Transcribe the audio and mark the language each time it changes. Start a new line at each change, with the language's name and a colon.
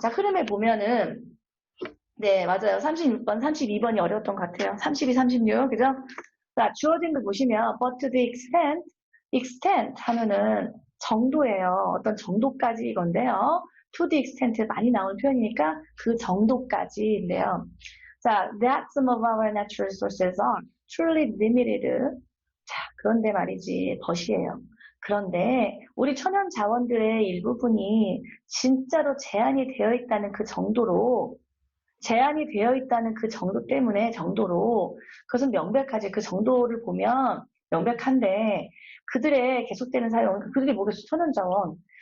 Korean: 자, 흐름에 보면은 네, 맞아요. 36번, 32번이 어려웠던 것 같아요. 32, 36, 그죠? 자, 주어진 거 보시면,
English: but to the extent
Korean: 하면은 정도예요. 어떤 정도까지 이건데요. to the extent 많이 나오는 표현이니까 그 정도까지인데요.
English: 자, that some of our natural resources are truly limited.
Korean: 자, 그런데 말이지, 벗이에요. 그런데 우리 천연 자원들의 일부분이 진짜로 제한이 되어 있다는 그 정도로 제한이 되어 있다는 그 정도로 그것은 명백하지. 그 정도를 보면 명백한데 그들의 계속되는 사용, 그들이 뭐겠어? 천연자원.